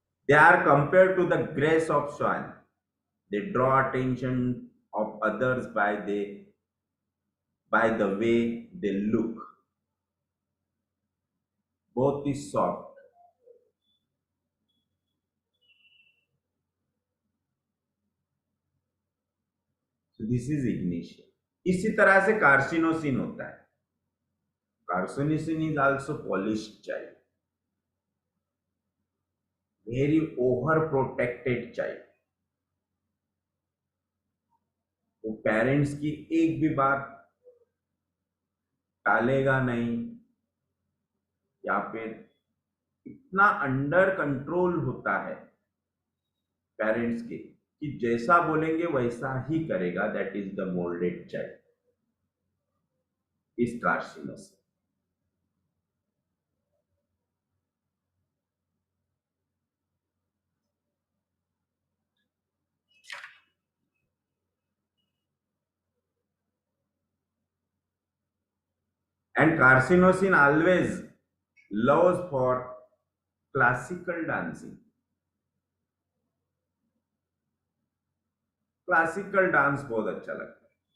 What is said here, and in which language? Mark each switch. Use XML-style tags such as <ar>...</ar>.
<en>They are compared to the grace of swan. They draw attention of others by the way they look.</en> <hi>बहुत ही soft.</hi> <en>So this is ignition.</en> <hi>इसी तरह से carcinosin होता है।</hi> <en>Carcinosin is also polished child. Very overprotected child.</en> <hi>वो parents की एक भी बात टालेगा नहीं, या फिर इतना अंडर कंट्रोल होता है पेरेंट्स के कि जैसा बोलेंगे वैसा ही करेगा।</hi> <en>That is the moulded child, is carcinosin. And carcinosin always loves for classical dancing.</en> <hi>Classical dance बहुत अच्छा लगता है।</hi>